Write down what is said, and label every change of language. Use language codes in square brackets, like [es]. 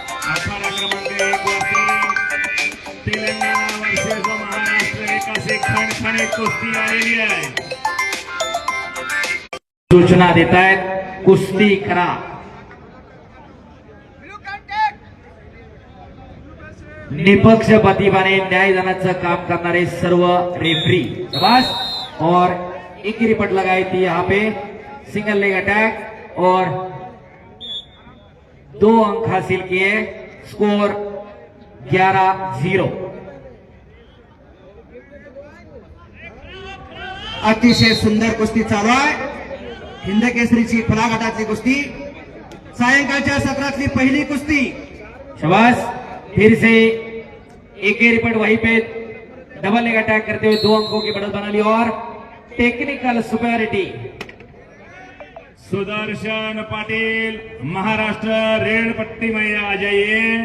[mr] अखाडा क्रमांक 1 वरती तेलंगणा वर्सेस महाराष्ट्र एकासे खणखण एक कुस्ती आलेली आहे. सूचना देत आहेत कुस्ती करा. निपक्षपातीपणे न्यायदानाचं काम करणारे सर्व रेफरी शाबाश. [hi] और एक ही रिपोर्ट लगाई थी यहाँ पे सिंगल लेग अटैक और 2 अंक हासिल किए. स्कोर 11-0. [mr] अतिशय सुंदर कुस्ती चालू आहे. हिंद केसरीची खुला गटातली कुस्ती, सायंकाळच्या सत्रातली पहिली कुस्ती. शाबाश. [hi] फिर से एक ही रिपोर्ट वहीं पे डबल लेग अटैक करते हुए 2 अंकों की बढ़त बना ली और technical superiority. Sudarshan Patil Maharashtra red पट्टी में आ जाइए.